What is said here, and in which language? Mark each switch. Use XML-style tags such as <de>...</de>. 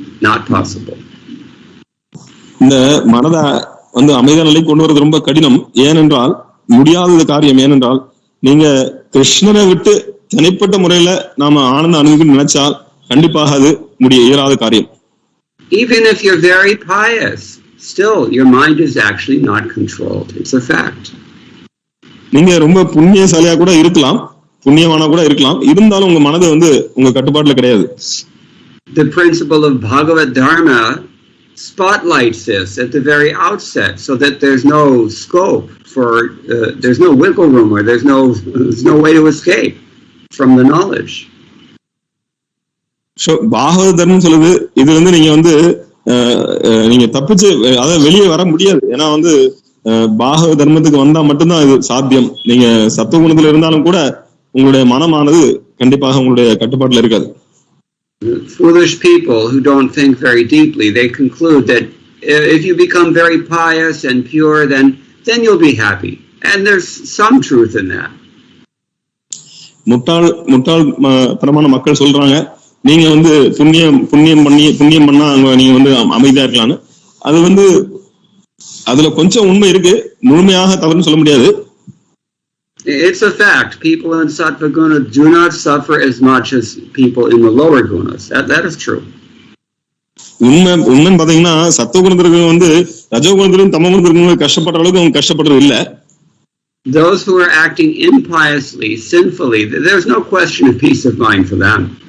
<en>Not possible.</en> <ta>இந்த மனதை வந்து அமைதியான நிலைக்கு கொண்டு வரது ரொம்ப கடினம். ஏனென்றால் முடியாத காரியம். ஏனென்றால் நீங்க கிருஷ்ணரை விட்டு தனிப்பட்ட முறையில நாம ஆனந்த அனுபவிக்க நினைச்சால் கண்டிப்பாக அது இயலாத காரியம்.</ta> <en>Even if you're very pious, still your mind is actually not controlled. It's a fact.</en> <ta>நீங்க ரொம்ப புண்ணியசாலியா கூட இருக்கலாம், புண்ணியமானா கூட இருக்கலாம், இருந்தாலும் உங்க மனது வந்து உங்க கட்டுப்பாட்டுல கிடையாது.</ta> <en>The principle of Bhagavat Dharma spotlights this at the very outset, so that there's no scope for, there's no wiggle room, or there's no way to escape from the knowledge.</en> <ta>So பாகவத தர்மம் சொல்லுது, இதுல இருந்து நீங்க வந்து நீங்க தப்பிச்சு அதாவது வெளியே வர முடியாது. ஏன்னா வந்து பாகவத தர்மத்துக்கு வந்தா மட்டும்தான் இது சாத்தியம். நீங்க சத்துவகுணத்துல இருந்தாலும் கூட உங்களுடைய மனமானது கண்டிப்பாக உங்களுடைய கட்டுப்பாட்டுல இருக்காது.</ta> <en>Foolish people who don't think very deeply, they conclude that if you become very pious and pure, then you'll be happy. And there's some truth in that.</en> <ta>முட்டாள் தரமான மக்கள் சொல்றாங்க, நீங்க வந்து புண்ணியம் பண்ணா நீங்க வந்து அமைதியா இருக்கலாம்னு. அது வந்து அதுல கொஞ்சம் உண்மை இருக்கு, முழுமையாக தவறுன்னு சொல்ல முடியாது.</ta> <en>It's a fact. People in Sattva Guna do not suffer as much as people in the lower gunas. That is true.</en> <ta>உண்மைன்னு பாத்தீங்கன்னா சத்துவகுணத்திற்கு வந்து ரஜோகுணத்திலும் தமோகுணத்திற்கு கஷ்டப்படுற அளவுக்கு அவங்க கஷ்டப்படுறது இல்ல.</ta> <en>Those who are acting impiously, sinfully, there's no question of peace of mind for them.</en>